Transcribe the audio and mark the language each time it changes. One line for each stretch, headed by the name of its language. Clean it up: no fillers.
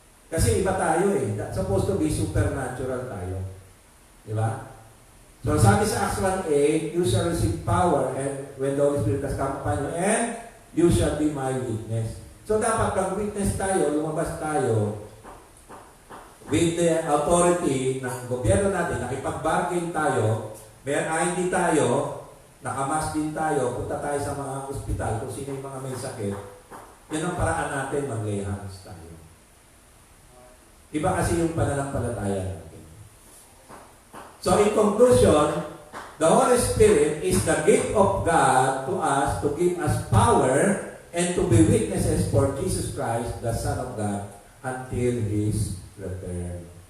Filipino: Kasi iba tayo
English: That's supposed to be supernatural
Filipino: tayo. Di ba?
English: So
Filipino: sabi sa
English: Acts 1:8, you shall receive power and when the Holy Spirit has come upon you, and you shall be my witness.
Filipino: So dapat mag-witness tayo, lumabas tayo
English: with the authority
Filipino: ng gobyerno natin, nakipag-bargain tayo, may ID tayo, nakamas din tayo, punta tayo sa mga ospital kung sino yung mga may sakit. Yan ang paraan natin, mag-lay hands tayo. Iba kasi yung pananampalataya natin.
English: So in conclusion, the Holy Spirit is the gift of God to us to give us power and to be witnesses for Jesus Christ, the Son of God, until His return.